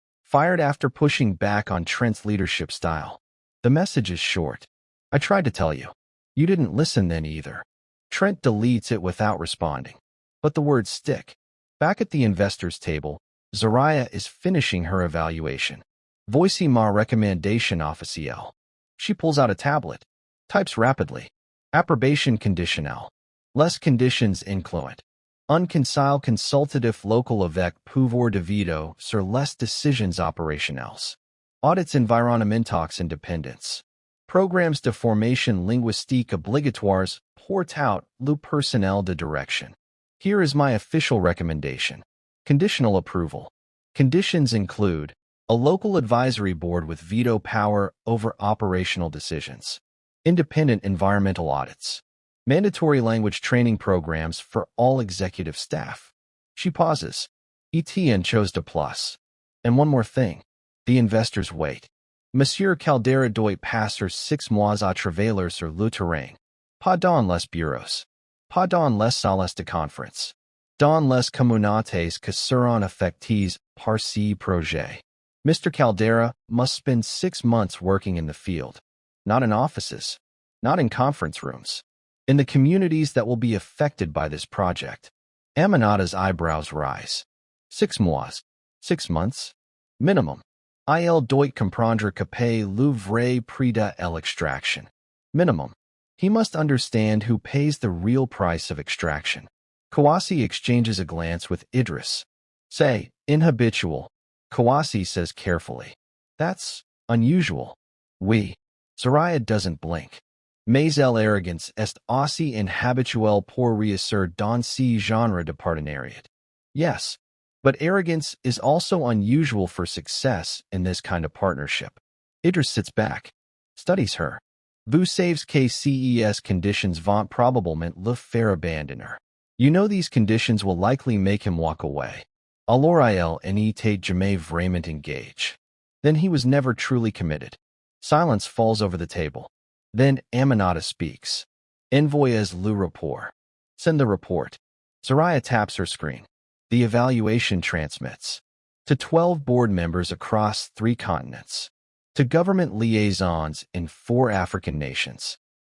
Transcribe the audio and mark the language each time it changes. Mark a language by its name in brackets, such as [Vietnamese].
[English] Fired after pushing back on Trent's leadership style. The message is short. I tried to tell you. You didn't listen then either. Trent deletes it without responding. But the words stick. Back at the investors' table, Zariah is finishing her evaluation. [French] Voici ma recommandation officielle. [English] She pulls out a tablet. Types rapidly. [French] Approbation conditionnel. Les conditions incluent. Un conseil consultatif local avec pouvoir de veto sur les décisions opérationnelles. Audits environnementaux indépendants. Programmes de formation linguistique obligatoires pour out le personnel de direction. [English] Here is my official recommendation. Conditional approval. Conditions include a local advisory board with veto power over operational decisions. Independent environmental audits. Mandatory language training programs for all executive staff. She pauses. [French] Etienne chose de plus. [English] And one more thing. The investors wait. [French] Monsieur Caldera doit passer 6 mois à travailler sur le terrain. Pas dans les bureaux. Pas dans les salles de conférence. Dans les communautés qui seront affectées par ce projet. [English] Mr. Caldera must spend 6 months working in the field. Not in offices. Not in conference rooms. In the communities that will be affected by this project. Aminata's eyebrows rise. [French] 6 mois. [English] 6 months? Minimum. [French] Il doit comprendre que paye le vrai prix de l'extraction. [English] Minimum. He must understand who pays the real price of extraction. Kawasi exchanges a glance with Idris. Say, inhabitual. Kawasi says carefully. That's unusual. [French] Oui. [English] Zariah doesn't blink. [French] Mais l'arrogance est aussi inhabituelle pour réussir dans ce genre de partenariat. [English] Yes, but arrogance is also unusual for success in this kind of partnership. Idris sits back, studies her. [French] Vous savez que ces conditions vont probablement le faire abandoner. [English] You know these conditions will likely make him walk away. [French] Alors il n'était jamais vraiment engagé. [English] Then he was never truly committed. Silence falls over the table. Then Aminata speaks. [French] Envoyez le rapport. [English] Send the report. [French] Zariah taps her screen. [English] The evaluation transmits. To 12 board members across 3 continents. To government liaisons in 4 African nations.